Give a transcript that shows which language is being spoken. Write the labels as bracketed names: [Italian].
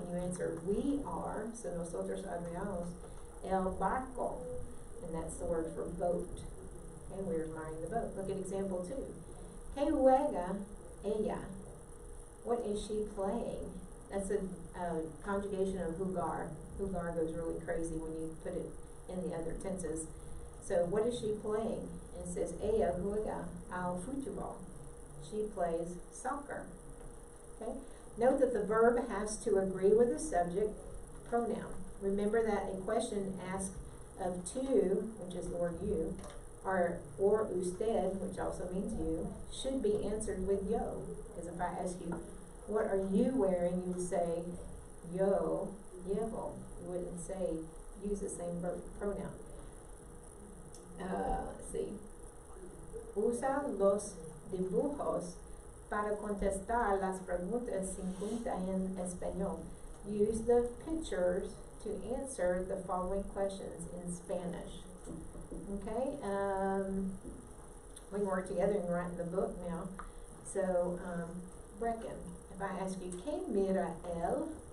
[English] And you answer we are, so nosotros admiramos el barco, and that's the word for boat. Okay, we're admiring the boat. Look at example 2. ¿Qué juega ella? What is she playing? That's a conjugation of jugar. Jugar goes really crazy when you put it in the other tenses. So what is she playing? And it says ella juega al fútbol. She plays soccer. Okay? Note that the verb has to agree with the subject pronoun. Remember that a question asked of to, which is the word you, or usted, which also means you, should be answered with yo. Because if I ask you, what are you wearing, you would say yo llevo. You wouldn't say, use the same verb pronoun. Let's see. [Spanish] Usa los dibujos para contestar las preguntas 50 en español. [English] Use the pictures to answer the following questions in Spanish. Okay, we can work together and write in the book now. So, Brecken, if I ask you, ¿Qué mira él?